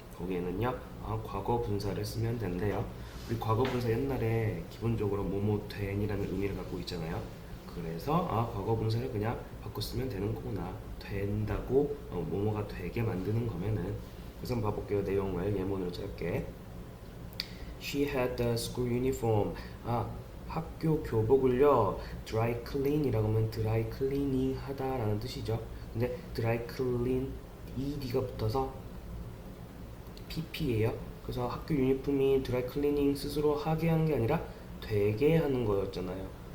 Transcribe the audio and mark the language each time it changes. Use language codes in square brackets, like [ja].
[ko] 거기에는요 과거 분사를 쓰면 된대요. 우리 과거 분사 옛날에 기본적으로 뭐뭐 된이라는 의미를 갖고 있잖아요. 그래서 과거 분사를 그냥 바꿔 쓰면 되는 거구나. 된다고 뭐뭐가 되게 만드는 거면은. 그래서 한번 봐볼게요. 내용을 예문으로 짧게. [en] She had the school uniform. [ko] 학교 교복을요 dry clean이라고 하면 dry cleaning 하다라는 뜻이죠. 근데 dry clean ed가 붙어서 pp예요. 그래서 학교 유니폼이 드라이 클리닝 스스로 하게 하는 게 아니라 되게 하는 거였잖아요.